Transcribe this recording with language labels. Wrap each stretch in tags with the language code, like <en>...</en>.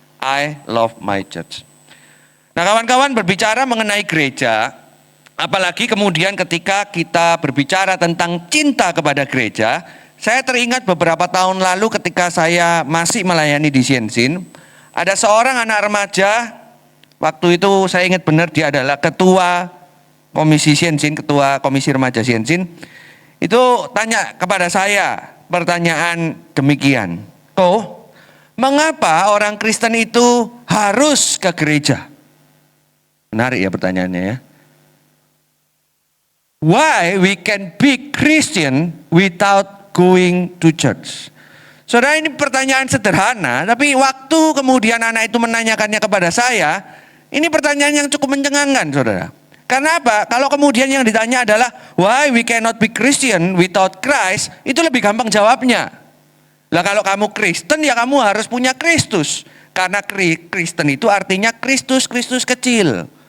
<en>I love my church.</en> <id>Nah, kawan-kawan, berbicara mengenai gereja, apalagi kemudian ketika kita berbicara tentang cinta kepada gereja, saya teringat beberapa tahun lalu ketika saya masih melayani di Siensin, ada seorang anak remaja, waktu itu saya ingat benar dia adalah ketua Komisi Siensin, ketua Komisi Remaja Siensin, itu tanya kepada saya pertanyaan demikian. Mengapa orang Kristen itu harus ke gereja? Menarik ya pertanyaannya ya.</id> <en>Why we can be Christian without going to church?</en> <id>Saudara, ini pertanyaan sederhana, tapi waktu kemudian anak itu menanyakannya kepada saya, ini pertanyaan yang cukup mencengangkan, saudara. Karena apa? Kalau kemudian yang ditanya adalah</id> <en>why we cannot be Christian without Christ,</en> <id>itu lebih gampang jawabnya. Lah kalau kamu Kristen ya kamu harus punya Kristus. Karena Kristen itu artinya Kristus kecil.</id>